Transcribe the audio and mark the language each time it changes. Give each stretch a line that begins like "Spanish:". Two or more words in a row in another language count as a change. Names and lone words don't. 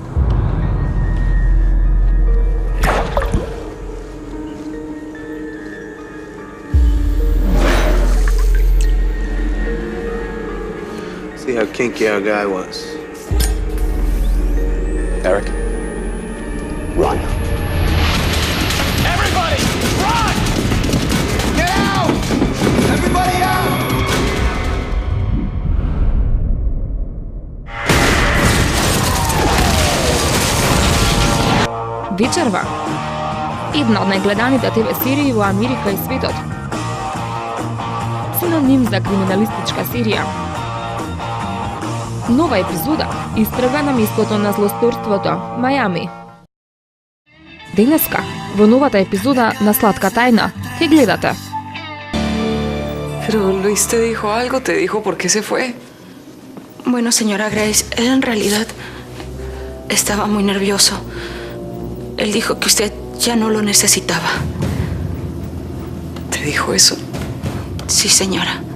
English: See how kinky our guy was. Eric, run. Everybody, run! Get out! Everybody out!
Macedonian: Вечерва. Една од најгледаните ТВ серии во Америка и светот. Синоним за криминалистичка серија. Нова епизода истрага на местото на злосторството, Мајами. Денеска, во новата епизода на Сладка тајна, ќе гледате.
Spanish: Pero Luis te dijo algo, te dijo por qué se fue. Bueno, señora Grace, él en realidad estaba muy nervioso. Él dijo que usted ya no lo necesitaba. ¿Te dijo eso? Sí, señora.